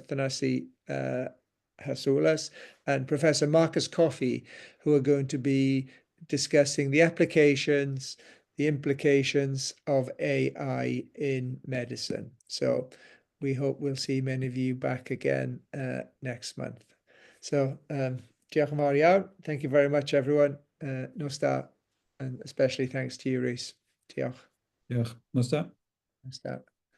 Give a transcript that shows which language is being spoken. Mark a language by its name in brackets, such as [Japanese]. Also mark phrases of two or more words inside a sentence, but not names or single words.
[English] Thanasi Hasoulas, and Professor Marcus Coffey, who are going to be discussing the applications, the implications of AI in medicine. So we hope we'll see many of you back again next month. So, [Welsh] diolch yn fawr iawn. [English] Thank you very much, everyone. [Welsh] Nos da, [English] and especially thanks to you, Rhys. [Welsh] Diolch. Diolch. Nos da. Nos da.